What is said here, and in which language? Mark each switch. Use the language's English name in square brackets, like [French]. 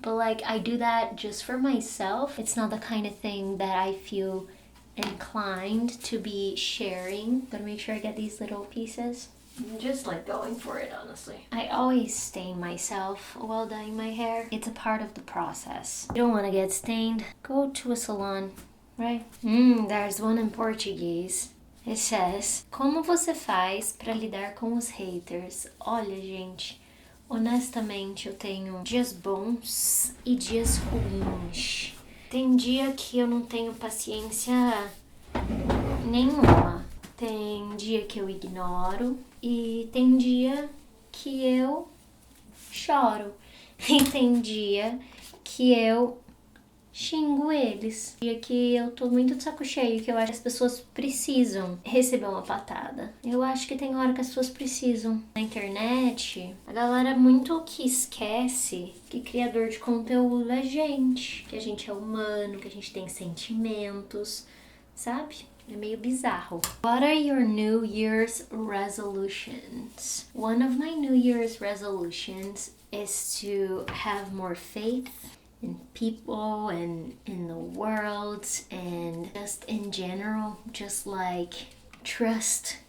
[English] But I do that just for myself. It's not the kind of thing that I feel inclined to be sharing. Gotta make sure I get these little pieces. I'm just going for it, honestly. I always stain myself while dyeing my hair. It's a part of the process. You don't want to get stained, go to a salon, right? There's one in Portuguese. It says, [Portuguese] como você faz para lidar com os haters? Olha, gente, honestamente eu tenho dias bons e dias ruins. Tem dia que eu não tenho paciência nenhuma. Tem dia que eu ignoro e tem dia que eu choro. E tem dia que eu xingo eles. Dia que eu tô muito de saco cheio, que eu acho que as pessoas precisam receber uma patada. Eu acho que tem hora que as pessoas precisam. Na internet, a galera muito que esquece que criador de conteúdo é gente. Que a gente é humano, que a gente tem sentimentos, sabe? É meio bizarro. [English] What are your New Year's resolutions? One of my New Year's resolutions is to have more faith in people and in the world and just in general, just trust